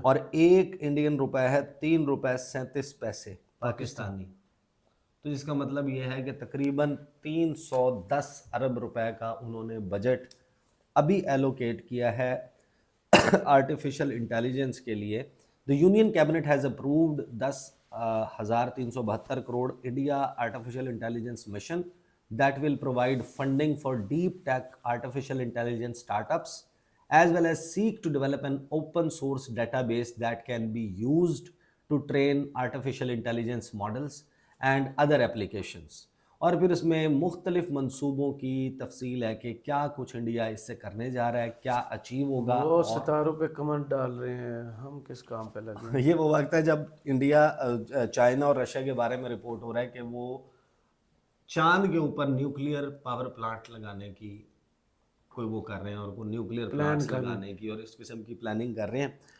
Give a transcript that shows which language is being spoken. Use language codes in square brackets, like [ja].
[ur] اور ایک انڈین روپے ہے 3 روپے 37 پیسے پاکستانی. تو جس کا مطلب یہ ہے کہ تقریباً 310 ارب روپے کا انہوں نے بجٹ ابھی ایلوکیٹ کیا ہے آرٹیفیشل انٹیلیجنس کے لیے. [en] The Union Cabinet has approved 10,372 crore India Artificial Intelligence Mission that will provide funding for deep tech artificial intelligence startups as well as seek to develop an open source database that can be used to train artificial intelligence models and other applications. [ur] اور پھر اس میں مختلف منصوبوں کی تفصیل ہے کہ کیا کچھ انڈیا اس سے کرنے جا رہا ہے, کیا اچیو ہوگا. وہ ستاروں پہ کمنٹ ڈال رہے ہیں, ہم کس کام پہ لگے. یہ وہ وقت ہے جب انڈیا, چائنا اور رشیا کے بارے میں رپورٹ ہو رہا ہے کہ وہ چاند کے اوپر نیوکلیئر پاور پلانٹ لگانے کی کوئی وہ کر رہے ہیں, اور وہ نیوکلیئر پلانٹس لگانے کی اور اس قسم کی پلاننگ کر رہے ہیں.